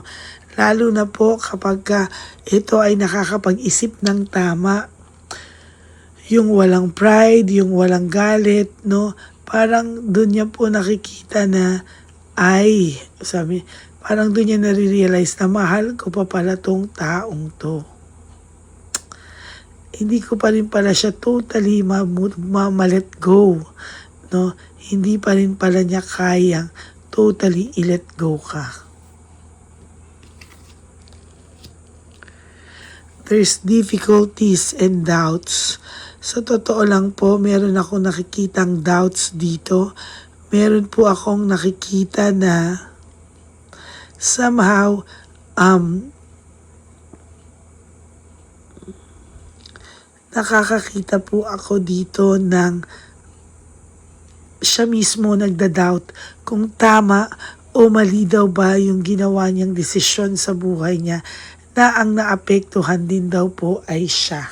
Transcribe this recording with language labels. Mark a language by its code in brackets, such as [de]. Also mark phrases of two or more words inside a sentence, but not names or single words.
[tl] Lalo na po kapag ito ay nakakapag-isip ng tama, yung walang pride, yung walang galit, no? Parang doon niya po nakikita na, parang doon niya nare-realize na mahal ko pa pala tong taong to. Hindi ko pa rin pala siya totally ma-let go. No, hindi pa rin pala niya kayang totally i-let go ka. [en] There's difficulties and doubts. [tl] Sa totoo lang po, meron akong nakikitang doubts dito. Meron po akong nakikita na somehow nakakakita po ako dito ng siya mismo nagda-doubt kung tama o mali daw ba yung ginawa niyang desisyon sa buhay niya na ang naapektuhan din daw po ay siya.